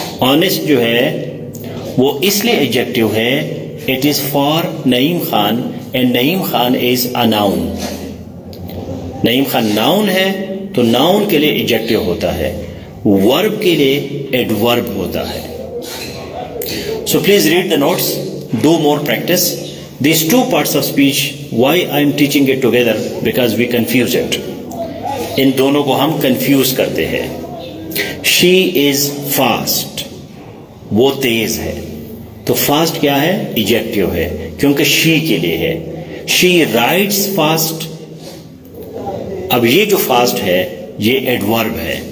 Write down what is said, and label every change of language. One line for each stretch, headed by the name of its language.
Urdu: Honest جو ہے وہ اس لیے ایڈجیکٹیو ہے,
English: it is for Naeem Khan and Naeem Khan is a noun.
Urdu: Naeem Khan noun ہے تو noun کے لیے ایڈجیکٹیو ہوتا ہے, verb کے لیے adverb ہوتا ہے.
English: So please read the notes, do more practice. These two parts of speech, why I am teaching it together? Because we confuse it.
Urdu: ان دونوں کو ہم کنفیوز کرتے ہیں.
English: She is fast.
Urdu: وہ تیز ہے. تو فاسٹ کیا ہے؟ ایڈجیکٹیو ہے کیونکہ شی کے لیے ہے.
English: She writes fast.
Urdu: اب یہ جو فاسٹ ہے یہ ایڈورب ہے.